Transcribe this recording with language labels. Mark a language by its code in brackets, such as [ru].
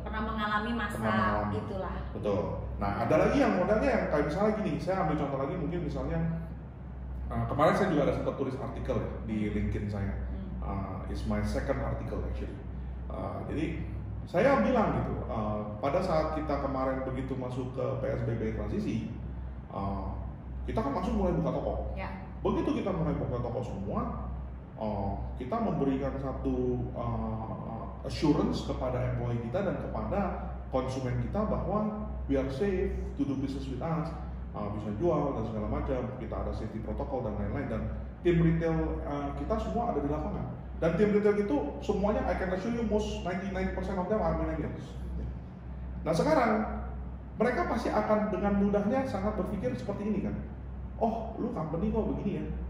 [id] Pernah mengalami masa itulah. Betul. Nah ada lagi yang modelnya yang kayak misalnya gini, saya ambil contoh lagi mungkin misalnya kemarin saya juga ada sempat tulis artikel ya, di LinkedIn saya. [en] It's my second article actually. [id] Jadi saya bilang gitu, pada saat kita kemarin begitu masuk ke PSBB transisi, kita kan langsung mulai buka toko. Ya. Begitu kita mulai buka toko semua, kita memberikan satu assurance kepada employee kita dan kepada konsumen kita bahwa [en] we are safe to do business with us, [id] bisa jual dan segala macam, kita ada safety protocol dan lain-lain, dan tim retail kita semua ada di lapangan. Dan tim retail itu semuanya [en] I can assure you most 99% of them are millennials. [id] Nah sekarang mereka pasti akan dengan mudahnya sangat berpikir seperti ini kan, oh lu company kok begini ya.